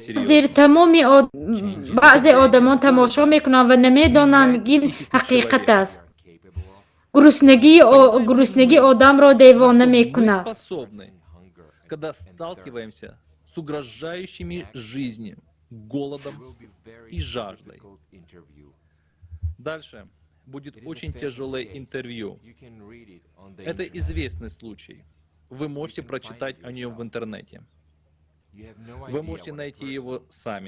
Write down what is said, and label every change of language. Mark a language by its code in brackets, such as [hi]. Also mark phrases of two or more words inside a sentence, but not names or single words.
[ru] серьезно. [tg] بعضی آدمان تماشا میکنند و نمیدانند این حقیقت است. گرسنگی آدم را دیوانه میکند. [ru] Когда сталкиваемся с угрожающими жизни, голодом и жаждой. Дальше будет очень тяжелое интервью. Это известный случай. Вы можете прочитать о нем в интернете. Вы можете найти его сами.